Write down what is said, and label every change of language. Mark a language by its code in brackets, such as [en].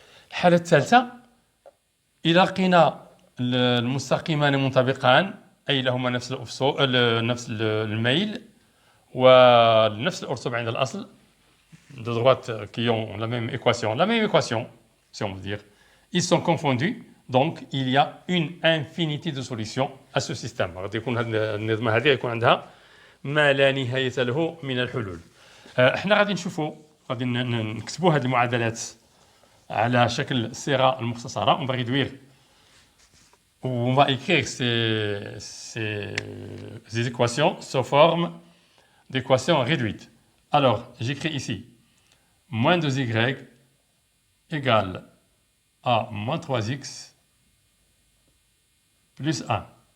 [ar] الحالة الثالثة إذا لقينا المستقيمان منطبقان أي لهما نفس نفس الميل ونفس الأرسم عند الأصل [fr] de droite qui ont la même équation, si on veut dire, ils sont confondus. Donc, il y a une infinité de solutions à ce système. [ar] غادي يكون هذه النظمة هذه يكون عندها ما لا نهاية له من الحلول. احنا غادي نشوفوا غادي نكتبوا هذه المعادلات على شكل صيغة المختصرة. [fr] On va réduire ou on va écrire ces équations sous forme d'équations réduites. Alors, j'écris ici moins 2y égale à moins 3x plus 1.